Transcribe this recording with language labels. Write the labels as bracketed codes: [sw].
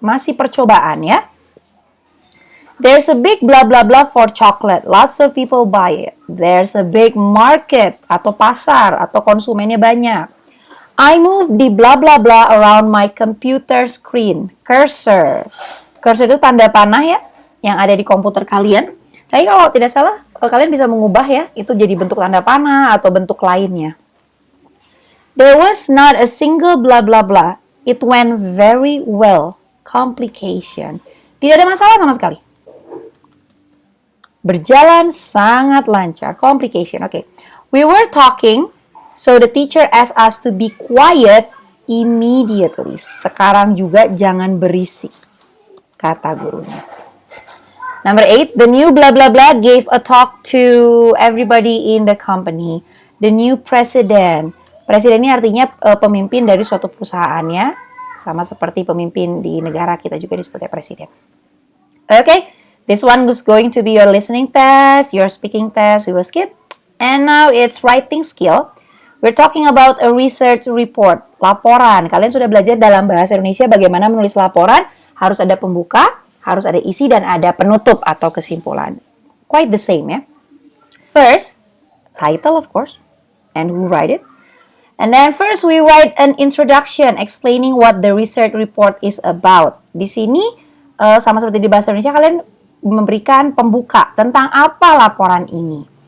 [id] Masih percobaan, ya. [en] There's a big blah blah blah for chocolate. Lots of people buy it. There's a big market [id] atau pasar atau konsumennya banyak. [en] I move the blah blah blah around my computer screen. Cursor. [id] Cursor itu tanda panah, ya, yang ada di komputer kalian. Tapi kalau tidak salah, kalian bisa mengubah, ya, itu jadi bentuk tanda panah atau bentuk lainnya. [en] There was not a single blah blah blah. It went very well. Complication. [id] Tidak ada masalah sama sekali. Berjalan sangat lancar. Complication. Okay. [en] We were talking, so the teacher asked us to be quiet immediately. [id] Sekarang juga jangan berisik, kata gurunya. [en] Number 8, the new blah blah blah gave a talk to everybody in the company. The new president. [id] Presiden ini artinya pemimpin dari suatu perusahaan, ya. Sama seperti pemimpin di negara kita juga disebut presiden. [en] Okay, this one was going to be your listening test, your speaking test. We will skip. And now it's writing skill. We're talking about a research report, laporan. [id] Kalian sudah belajar dalam bahasa Indonesia bagaimana menulis laporan. Harus ada pembuka, harus ada isi, dan ada penutup atau kesimpulan. [en] Quite the same, ya. First, title of course, and who write it. And then first we write an introduction explaining what the research report is about. [id] Di sini, sama seperti di bahasa Indonesia, kalian memberikan pembuka tentang apa laporan ini.